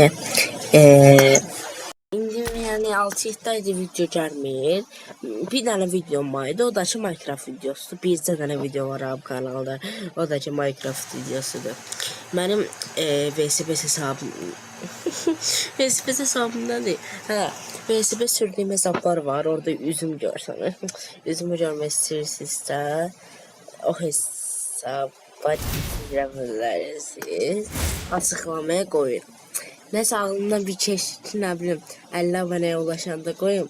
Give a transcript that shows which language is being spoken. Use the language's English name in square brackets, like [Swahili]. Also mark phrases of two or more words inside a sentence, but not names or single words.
[Azerbaijani] İndi yəni 6-7 ayda video gəlmir. Bir dənə videom var idi, o da ki Minecraft videosudur. Bircə dənə video var bu kanalda, o da ki Minecraft videosudur. Mənim VSBS hesabım VSBS hesabımdan değil. [Turkish] VSB sürdüğüm hesaplar var. Orada üzüm görseniz. Üzümü görmek istiyorsanız o hesaba girebilirsiniz. Açıklamaya koyun. Neyse aklımdan bir çeşit ne bileyim 50 aboneye ulaşanda koyayım.